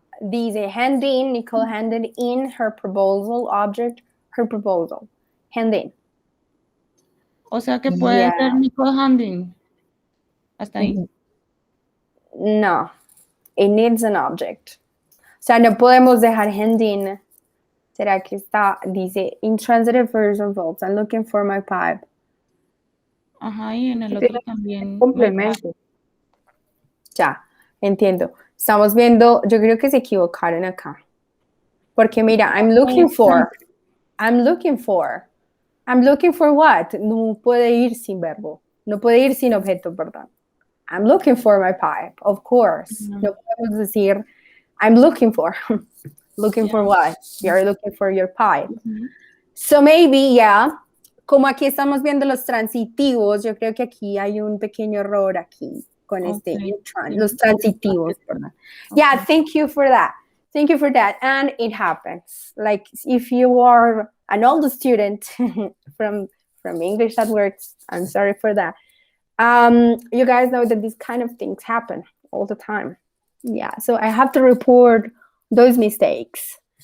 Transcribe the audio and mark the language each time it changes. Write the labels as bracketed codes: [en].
[es] Dice [en] handing, Nicole handed in her proposal object, her proposal. Hand in. [es] O sea que puede ser Nicole handing. Hasta ahí. [en] No, it needs an object. [es] O sea, no podemos dejar handing. ¿Será que está? Dice [en] intransitive phrasal verbs. I'm looking for my pipe. [es] Ajá, y en el otro también. Complemento. Ya, entiendo. Estamos viendo, yo creo que se equivocaron acá. Porque mira, [en] I'm looking for what? [es] No puede ir sin verbo. No puede ir sin objeto, perdón. [en] I'm looking for my pipe, of course. [es] No podemos decir, [en] I'm looking for. Looking for what? You're looking for your pipe. So maybe, yeah. [es] Como aquí estamos viendo los transitivos, yo creo que aquí hay un pequeño error aquí con los transitivos, perdón. [en] Yeah, thank you for that. Thank you for that. And it happens. Like if you are an old student from English that works, I'm sorry for that. You guys know that these kind of things happen all the time. Yeah, so I have to report those mistakes.